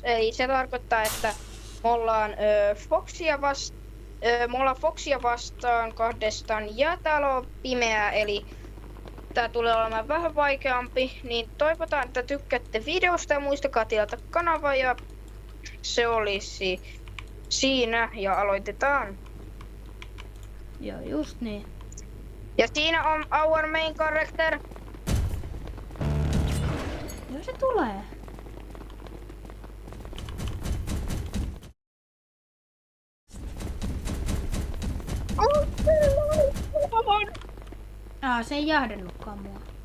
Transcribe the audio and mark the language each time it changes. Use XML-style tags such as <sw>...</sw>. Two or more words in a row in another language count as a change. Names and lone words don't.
<fi>Eli se tarkoittaa, että me ollaan Foxia vastaan kahdestaan ja täällä on pimeää, eli tää tulee olemaan vähän vaikeampi, niin toivotaan, että tykkäätte videosta ja muistakaa tilata kanava ja se olisi siinä ja aloitetaan. Joo, just niin. Ja siinä on</fi> <en>our main character.</en> <fi>Joo, se tulee. Se ei jahdannutkaan mua.</fi>